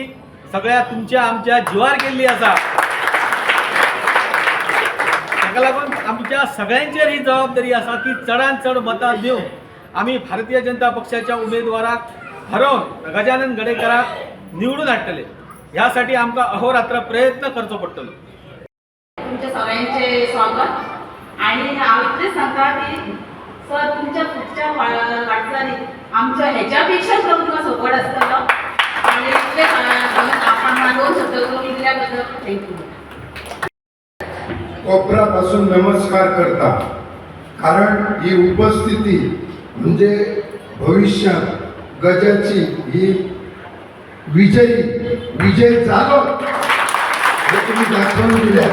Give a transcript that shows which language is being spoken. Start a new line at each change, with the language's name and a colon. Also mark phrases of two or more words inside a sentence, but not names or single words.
Konkani: सगळ्या तुमच्या आमच्या जीवार केली असा. ताका लागून आमच्या सगळ्यांचेर ही जबाबदारी असा की चडांत चड मतां दिवन आम्ही भारतीय जनता पक्षाच्या उमेदवाराक हरोवन गजानन गडेकराक निवडून हाडटले. ह्यासाठी आमकां अहोरात्र प्रयत्न करचो पडटलो.
Marathi: तुमच्या सगळ्यांचे स्वागत.
Konkani: आणि हांव इतलेंच सांगता की सर तुमच्या पुढच्या वाटचालीत आमच्या ह्याच्यापेक्षा तुमकां सपोर्ट आसतलो. आणि इतलेंच आपण दोन शब्द दिल्या बद्दल थँक्यू. कोपरापासून नमस्कार करता, कारण ही उपस्थिती म्हणजे भविष्यात गजाची ही विजय झालो हे तुम्ही दाखवून दिल्या.